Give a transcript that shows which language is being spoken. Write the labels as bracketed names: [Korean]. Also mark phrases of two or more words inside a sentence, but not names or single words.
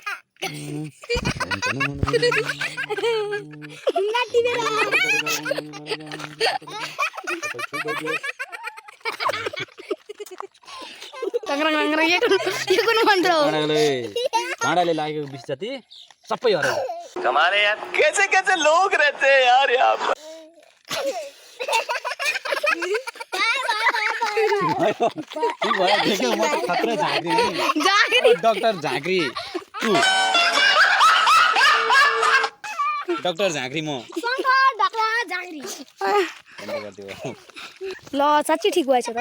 [Nepali] काँडाले लागेको विष जति सबै हरायो [Hindi] हमारे यहाँ कैसे कैसे लोग रहते हैं यार यहाँ पर [Nepali] देख्यौ म त खतरा झाँक्री डाक्टर झाँक्री डाक्टर झाँक्री म ल साँच्चै ठिक भएछ त